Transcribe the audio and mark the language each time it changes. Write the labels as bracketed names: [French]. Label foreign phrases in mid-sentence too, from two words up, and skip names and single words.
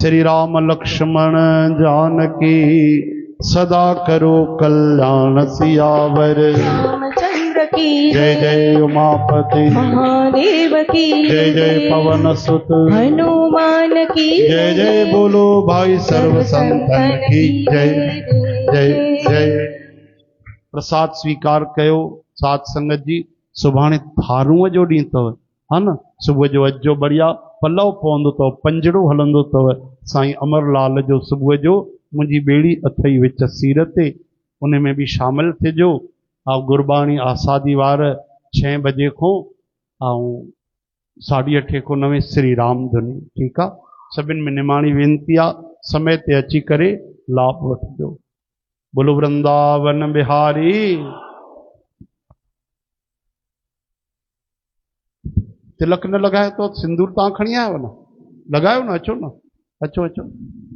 [Hindi] श्री राम लक्ष्मण जानकी, सदा करो कल्याण सियावर। रामचंद्र की जय जय उमापति महादेव की जय जय पवन सुत हनुमान की जय जय। बोलो भाई सर्व संतन की जय जय जय। [Sindhi] प्रसाद स्वीकार कयो साध संगत जी। सुभाणे थारूअ जो ॾींहुं अथव, हा न, सुबुह जो अचो, बढ़िया पलव पवंदो अथव, पंजड़ो हलंदो अथव। साईं अमरलाल जो सुबुह जो मुंहिंजी ॿेड़ी अथई विच सीर ते, उन में बि शामिल थिजो। ऐं गुरबाणी आसादी वार 6 बजे खां ऐं 8:30 खां 9 श्री राम धुनी। ठीकु आहे। सभिनि में निमाणी वेनती आहे, समय ते अची करे लाभ वठिजो। [Hindi] बोलो वृंदावन बिहारी। [Sindhi] तिलक न लॻायो तो सिंदूर तव्हां खणी आयो न, लॻायो न, अचो न, अचो अचो।